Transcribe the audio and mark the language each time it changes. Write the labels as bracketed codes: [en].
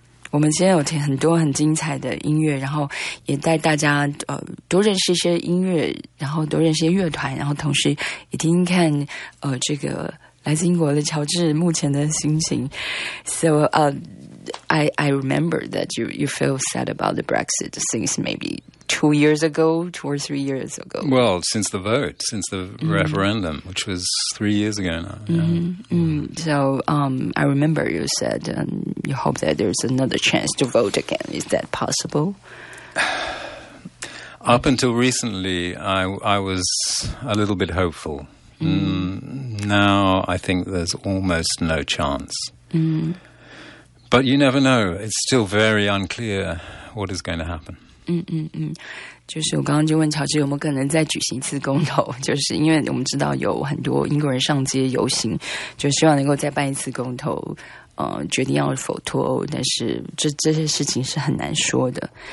[zh] 我们今天有听很多很精彩的音乐，然后也带大家多认识一些音乐，然后多认识一些乐团，然后同时也听听看这个来自英国的乔治目前的心情。 [en] So I remember that you feel sad about the Brexit since maybe 2 years ago, 2 or 3 years ago. Well, since the vote, since the referendum, which was 3 years ago now. So I remember you said you hope that there's another chance to vote again. Is that possible? Up until recently, I was a little bit hopeful. Now I think there's almost no chance. But you never know. It's still very unclear what is going to happen. [zh] 就是我刚刚就问乔治有没有可能再举行一次公投，就是因为我们知道有很多英国人上街游行，就希望能够再办一次公投，决定要否脱欧，但是这些事情是很难说的。